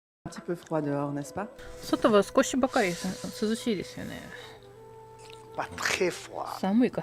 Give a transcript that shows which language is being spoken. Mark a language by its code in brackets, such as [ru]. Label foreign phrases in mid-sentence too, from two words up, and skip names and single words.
[fr] petit peu froid dehors, n'est-ce pas? [ja] 外は少しばかり涼しいですよね。 [fr] Pas très froid. [ja] 寒いか。